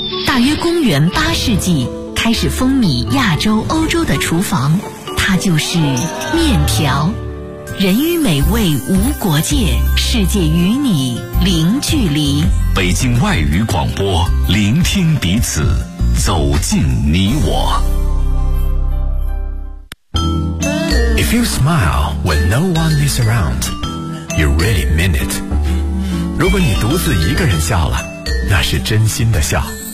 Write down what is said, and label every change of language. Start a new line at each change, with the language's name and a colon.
Chinese: 大约公元八世纪，开始风靡亚洲、欧洲的厨房，它就是面条。人与美味无国界，世界与你零距离。北京外语广播，聆听彼此，走进你我。
English: If you smile when no one is around, you really mean it.
Chinese: 如果你独自一个人笑了，那是真心的笑。